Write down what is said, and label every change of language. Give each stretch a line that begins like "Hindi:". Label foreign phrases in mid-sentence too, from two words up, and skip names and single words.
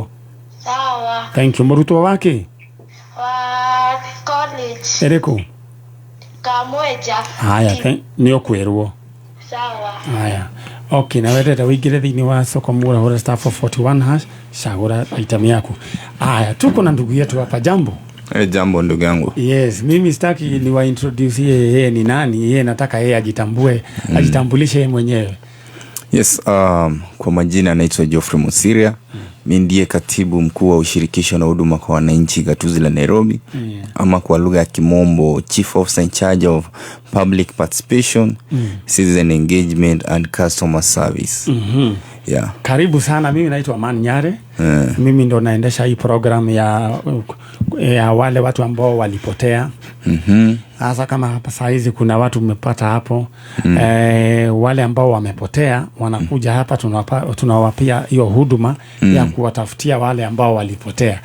Swahili: sawa
English: thank you
Kikuyu: murutwo wake wa college eriku Kamweja haya ni ukwirwo
Swahili: sawa
Kikuyu: haya okay na wetete wingire thini wa soko mura hora star 441 hash shagura item yaku
Swahili: haya tuko na ndugu yetu hapa jambo jambo ndugu yangu yes mimi sitaki ni wa introduce yeye ni nani yeye nataka yeye ajitambue ajitambulishe yeye mwenyewe yes kwa majina naitwa Geoffrey Musiria mimi ndiye katibu mkuu wa ushirikisho na huduma kwa wananchi gatuzi la Nairobi ama kwa lugha ya kimombo
English: Chief Officer in charge of public participation citizen engagement and customer service
Swahili: yeah. Karibu sana mimi naitwa Aman Nyare mimi ndo naendesha hii program ya wale watu ambao walipotea hasa kama hapa saa hizi kuna watu umepata hapo wale ambao wamepotea wanakuja hapa tunawapia hiyo huduma ya kuwatafutia wale ambao walipotea